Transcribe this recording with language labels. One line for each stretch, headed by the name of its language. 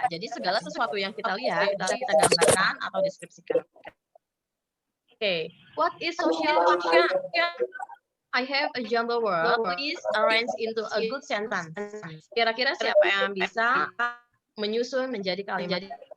Indonesian: Jadi segala sesuatu yang kita lihat bisa kita gambarkan atau deskripsikan.
English: Okay, what is social function? I have a jumble word. Please arrange into a good sentence.
Indonesian: Kira-kira siapa yang bisa menyusun menjadi kalimat?